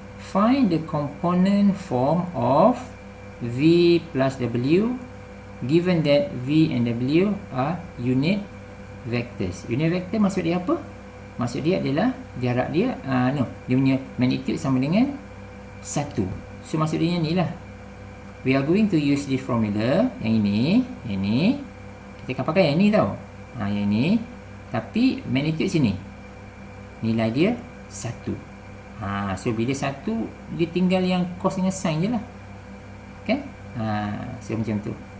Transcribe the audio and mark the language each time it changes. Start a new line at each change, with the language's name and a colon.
English: find the component form of V plus W given that V and W are unit vectors.
Malay: Unit vector maksud dia apa? Maksud dia adalah jarak dia, dia punya magnitude sama dengan 1. So maksud dia ni lah.
English: We are going to use this formula.
Malay: Yang ini kita akan pakai yang ni tau. Yang ini, tapi magnitude sini nilai dia 1. So bila 1, dia tinggal yang cos dengan sin je lah, kan? So macam tu.